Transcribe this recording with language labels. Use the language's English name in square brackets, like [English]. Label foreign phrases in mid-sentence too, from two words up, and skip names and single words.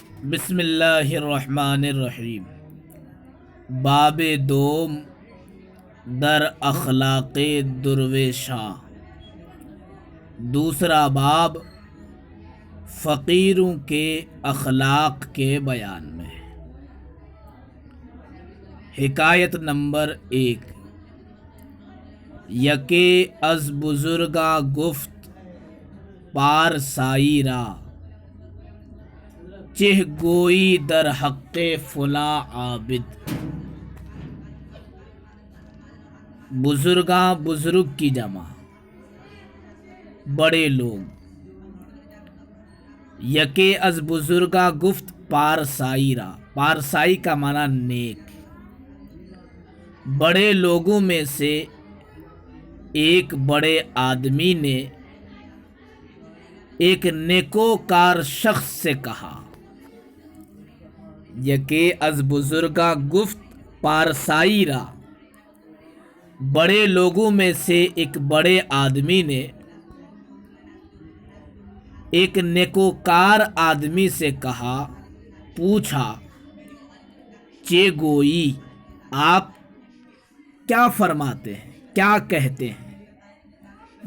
[Arabic] بسم اللہ الرحمن الرحیم۔ [Persian] باب دوم در اخلاق درویشاں۔ [Urdu] دوسرا باب فقیروں کے اخلاق کے بیان میں۔ حکایت نمبر 1۔ [Persian] یکے از بزرگاں گفت پارسائی را، چہ گوئی در حق فلاں عابد۔ [Urdu] بزرگاں بزرگ کی جمع، بڑے لوگ۔ [Persian] یکے از بزرگاں گفت پارسائی را، [Urdu] پارسائی کا معنی نیک۔ بڑے لوگوں میں سے ایک بڑے آدمی نے ایک نیکوکار شخص سے کہا۔ [Persian] یکے از بزرگاں گفت پارسائی را، [Urdu] بڑے لوگوں میں سے ایک بڑے آدمی نے ایک نیکوکار آدمی سے کہا، پوچھا، [Persian] چہ گوئی، [Urdu] آپ کیا فرماتے ہیں، کیا کہتے ہیں؟